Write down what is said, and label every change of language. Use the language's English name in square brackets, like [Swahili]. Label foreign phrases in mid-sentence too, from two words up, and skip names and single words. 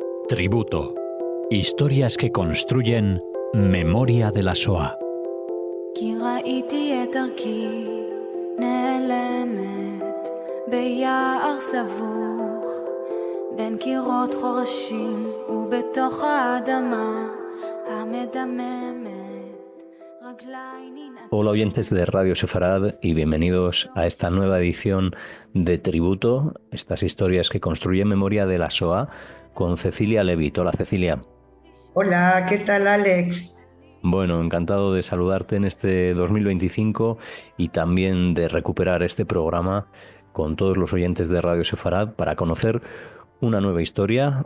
[Spanish] Tributo. Historias que construyen memoria de la Shoah. [Hebrew] כי ראיתי את דרכי נעלמת ביער סבוך בין קירות חורשים ובתוך האדמה המדממת רגליי ננעצות. [Spanish] Hola oyentes de Radio Sefarad y bienvenidos a esta nueva edición de Tributo, estas historias que construyen memoria de la Shoah, con Cecilia Levit. Hola Cecilia. Hola, ¿qué tal Alex? Bueno, encantado de saludarte en este 2025 y también de recuperar este programa con todos los oyentes de Radio Sefarad para conocer una nueva historia.